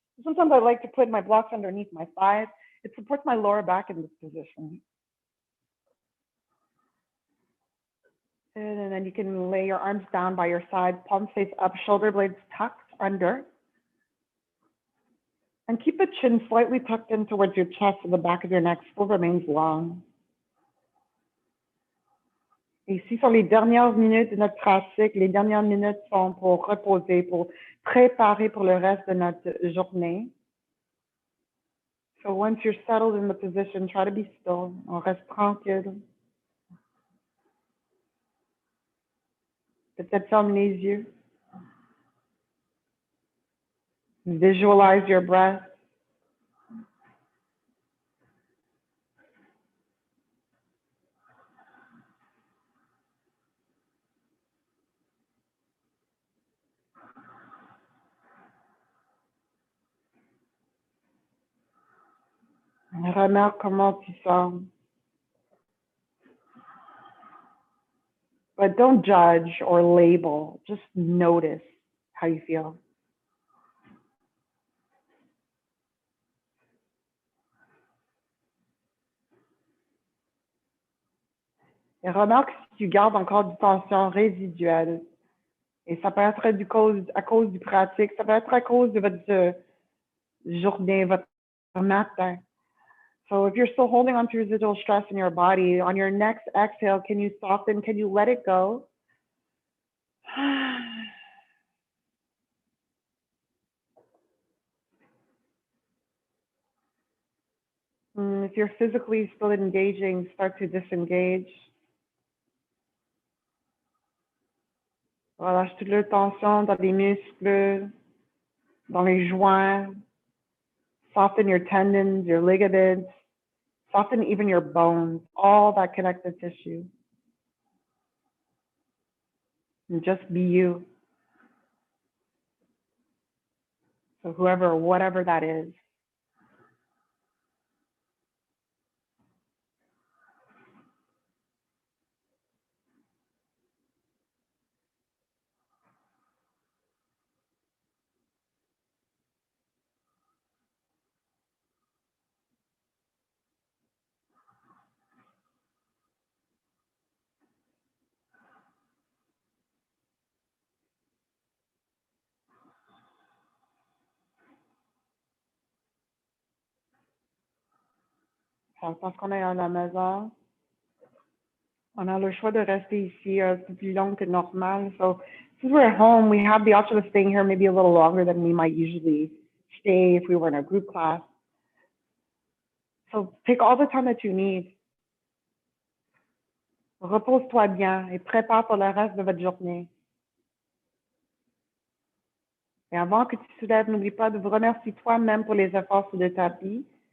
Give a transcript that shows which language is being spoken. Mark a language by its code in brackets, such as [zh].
[en] Sometimes I like to put my blocks underneath my thighs. It supports my lower back in this position. And then you can lay your arms down by your side, palms face up, shoulder blades tucked under. And keep the chin slightly tucked in towards your chest and the back of your neck still remains long. [fr] Et ici sont les dernières minutes de notre pratique. Les dernières minutes sont pour reposer, pour préparer pour le reste de notre journée. [en] So once you're settled in the position, try to be still. [fr] On reste tranquille. Peut-être ferme les yeux. [en] Visualize your breath. [fr] Remarque comment tu sens. [en] But don't judge or label. Just notice how you feel. [fr] Et remarque si tu gardes encore du tension résiduelle. Et ça peut être à cause du pratique, ça peut être à cause de votre journée, votre matin. [en] So if you're still holding on to residual stress in your body, on your next exhale, can you soften? Can you let it go? If you're physically still engaging, start to disengage. [fr] Relâche toute la tension dans les muscles, dans les joints. [en] Soften your tendons, your ligaments. Soften even your bones, all that connective tissue. And just be you. So whoever, whatever that is. [fr] Parce qu'on est à la maison, on a le choix de rester ici un peu plus long que normal. [en] So since we're at home, we have the option of staying here maybe a little longer than we might usually stay if we were in a group class. So take all the time that you need. [fr] Repose-toi bien et prépare pour le reste de votre journée. Et avant que tu soulèves, n'oublie pas de vous remercier toi-même pour les efforts sur le tapis.